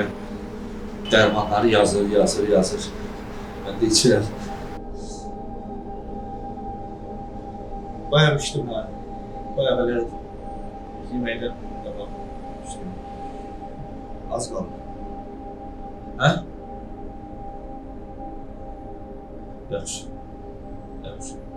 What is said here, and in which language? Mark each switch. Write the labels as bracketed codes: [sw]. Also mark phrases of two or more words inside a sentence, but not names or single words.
[az] Dərmanları yazır. Mən də içirəm. Bayağı içdim ben. [tr] Bayağı böyle yemekler tamam içtim. Az kaldı. [az] Hə? Yaxşı. Yaxşı.